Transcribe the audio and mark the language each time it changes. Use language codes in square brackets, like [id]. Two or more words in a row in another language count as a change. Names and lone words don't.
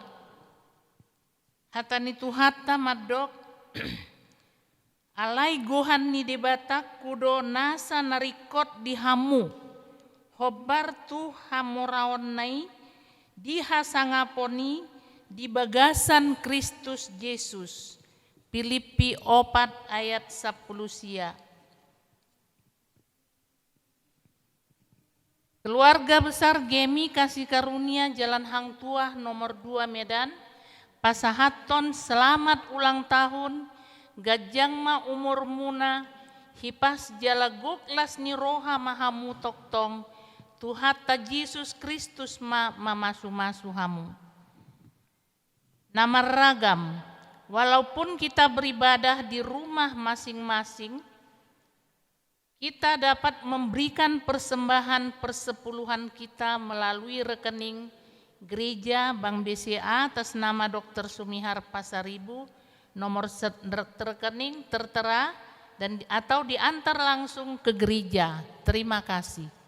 [bbc] Hatani tuhata madok, alai gohan ni debatak kudo nasa narikot di hamu, hobar tu hamoraon nai, di hasangaponi di bagasan Kristus Yesus. [id] Filipi 4 ayat 10 sia. Keluarga besar Gemi Kasih Karunia Jalan Hang Tuah nomor 2 Medan, [bbc] pasahaton [id] selamat ulang tahun, [bbc] gajang ma umur muna, hipas jalaguk las ni roha mahamu toktong, Tuhata Yesus Kristus ma mamasu-masu hamu. Nama ragam, [id] walaupun kita beribadah di rumah masing-masing, kita dapat memberikan persembahan persepuluhan kita melalui rekening Gereja Bank BCA atas nama Dr. Sumihar Pasaribu, nomor rekening tertera dan atau diantar langsung ke gereja. Terima kasih.